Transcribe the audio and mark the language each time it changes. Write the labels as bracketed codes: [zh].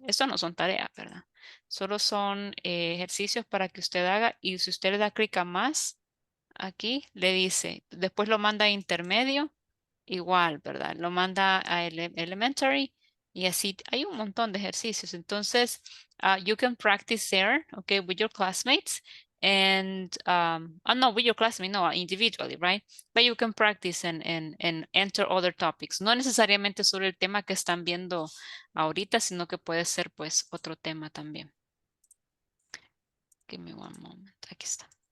[es] Estos no son tareas, ¿verdad? Solo son ejercicios para que usted haga y si usted le da clic a más, aquí le dice, después lo manda a intermedio, igual, ¿verdad? Lo manda a elementary y así hay un montón de ejercicios. [en] Entonces, you can practice there, okay, with your classmates and, no, with your classmates, no, individually, right? But you can practice and enter other topics. [es] No necesariamente sobre el tema que están viendo ahorita, sino que puede ser pues otro tema también. [en] Give me one moment. [es] Aquí está.